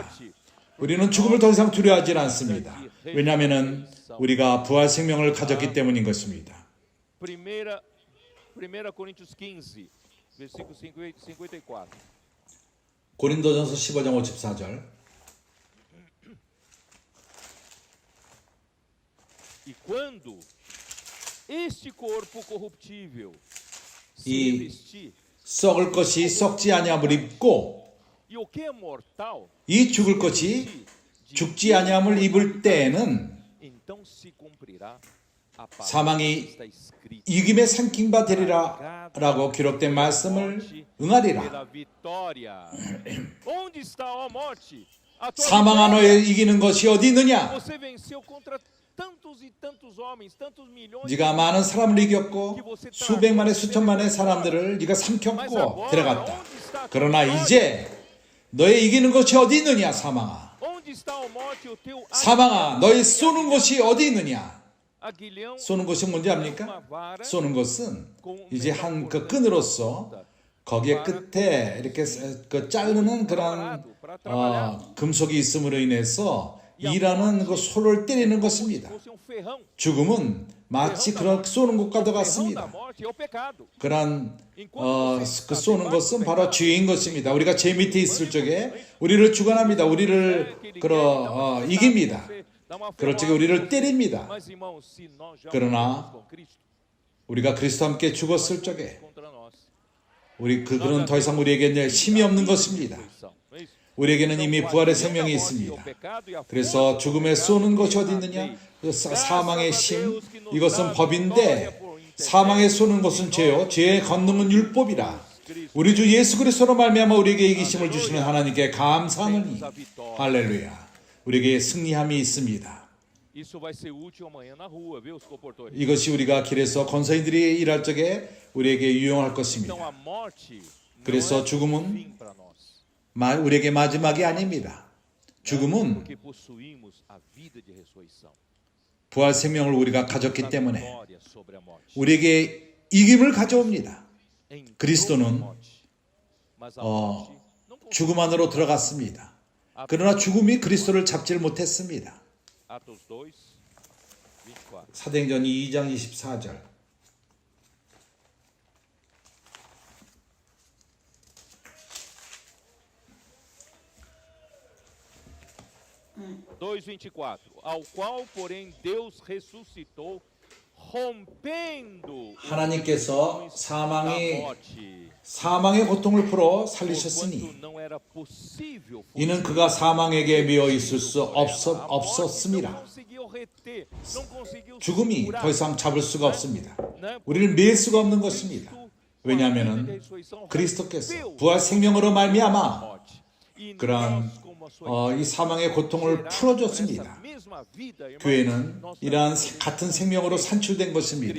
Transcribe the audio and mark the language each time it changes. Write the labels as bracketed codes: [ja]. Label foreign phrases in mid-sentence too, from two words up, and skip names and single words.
[ko] 우리는 죽음을 더 이상 두려워하지 않습니다. 왜냐하면 우리가 부활 생명을 가졌기 때문인 것입니다. [pt] 1 Coríntios 15, versículo 54. [ko] 고린도전서 15장 54절. [pt] E quando este corpo corruptível se E revestir, [ko] 썩을 것이 썩지 아니함을 입고 [pt] e o que é mortal, [ko] 이 죽을 것이 죽지 아니함을 입을 때에는 [pt] então se cumprirá a palavra [ko] 사망이 [pt] que está escrita. [ko] 이김에 삼킨 바 되리라 라고 기록된 말씀을 응하리라. [pt] Pela vitória. Onde está, ó morte? A tua [ko] 사망아 [pt] vitória? [ko] 너의 이기는 것이 어디 있느냐? [pt] Você venceu contra tantos e tantos homens, tantos milhões. [ko] 네가 많은 사람을 이겼고 수백만의 수천만의 사람들을 네가 삼켰고 데려갔다. 그러나 이제 너의 이기는 것이 어디 있느냐? 사망아. [pt] Onde está, ó morte, o teu [ko] 사망아 너의 쏘는 것이 어디 있느냐? [pt] aguilhão? [ko] 쏘는 것이 뭔지 압니까? 쏘는 것은 이제 한 그 끈으로서 거기에 끝에 이렇게 그 자르는 그런 금속이 있음으로 인해서 일하는 그 소를 때리는 것입니다. [pt] Fosse um ferrão. [ko] 죽음은 마치 그런 쏘는 것과도 [pt] O ferrão da [ko] 같습니다. [pt] morte é o pecado. [ko] 그런 그 쏘는 것은 바로 죄인 것입니다. 우리가 죄 밑에 있을 적에 우리를 주관합니다. 우리를 이깁니다. 그럴 적에 우리를 때립니다. [pt] Mas irmãos, se nós já [ko] 그러나 [pt] morremos com Cristo [ko] 우리가 그리스도와 함께 죽었을 적에 [pt] contra nós. [ko] 그는 더 이상 우리에게 이제 힘이 없는 것입니다. [pt] Não é isso? [ko] 우리에게는 이미 부활의 생명이 있습니다. 그래서 죽음에 쏘는 것이 어디 있느냐? 사망의 힘, 이것은 법인데 사망에 쏘는 것은 죄요. 죄의 권능은 율법이라. 우리 주 예수 그리스도로 말미암아 우리에게 이기심을 주시는 하나님께 감사하노니 할렐루야. 우리에게 승리함이 있습니다. [pt] Isso vai ser útil amanhã na rua, viu, os comportores? [ko] 이것이 우리가 길에서 권사인들이 일할 적에 우리에게 유용할 [pt] Então [ko] 것입니다. [pt] a morte não [ko] 그래서 [pt] é [ko] 죽음은 [pt] um fim para nós. [ko] 우리에게 마지막이 아닙니다. 죽음은 [pt] Porque possuímos a vida de ressurreição. [ko] 부활 생명을 우리가 가졌기 [pt] A [ko] 때문에 [pt] vitória sobre a morte. [ko] 우리에게 이김을 가져옵니다. [pt] Entrou [ko] 그리스도는 [pt] a morte, mas a morte não conseguiu. [ko] 죽음 안으로 들어갔습니다. 그러나 죽음이 그리스도를 잡지를 못했습니다. [pt] Atos 2, 24. [ko] 사도행전 2장 24절. [pt] Dois 24. Ao qual, porém, Deus ressuscitou, rompendo [ko] 하나님께서 [pt] da [ko] 사망의 [pt] morte, [ko] 고통을 풀어 [pt] porquanto [ko] 살리셨으니 [pt] não era possível [ko] 이는 그가 사망에게 매어 있을 수 [pt] a morte [ko] 없었음이라. [pt] não conseguiu reter, não conseguiu [ko] 죽음이 [pt] segurar, [ko] 더 이상 잡을 수가 없습니다. [pt] né? [ko] 우리를 매일 수가 없는 것입니다. 왜냐하면 그리스도께서 부활 생명으로 말미암아 그러한 이 사망의 고통을 풀어줬습니다. 교회는 이러한 같은 생명으로 산출된 것입니다.